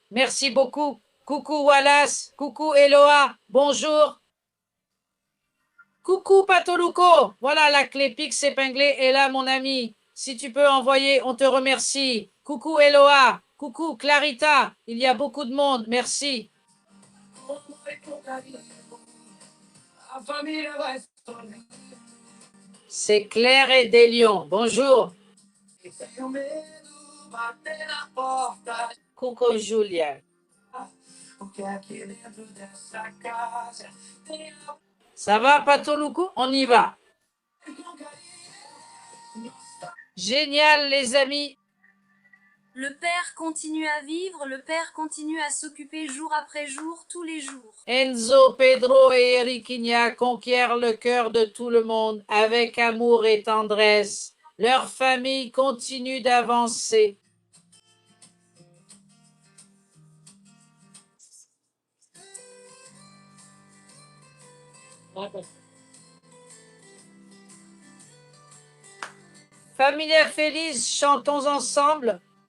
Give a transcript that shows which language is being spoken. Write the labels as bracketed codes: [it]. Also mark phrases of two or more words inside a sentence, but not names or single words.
[fr] Merci beaucoup. Coucou Wallace. Coucou Eloa. Bonjour. Coucou Patoluco, voilà la clé Pix épinglée est là mon ami. Si tu peux envoyer, on te remercie. Coucou Eloa, coucou Clarita, il y a beaucoup de monde, merci. [pt] Com amor e com carinho, a família vai se tornar. [fr] C'est Claire et Délion, bonjour. [pt] E tenho medo, bater na porta. [fr] Coucou Julia. [pt] Porque aqui dentro dessa casa tem amor [fr] Ça va Patoluco? On y va. [pt] e com carinho. [fr] Génial les amis. le Père continue à vivre, le Père continue à s'occuper jour après jour, tous les jours. Enzo, Pedro et Eriquinha conquièrent le cœur de tout le monde avec amour et tendresse. Leur famille continue d'avancer. Familia Feliz, chantons ensemble.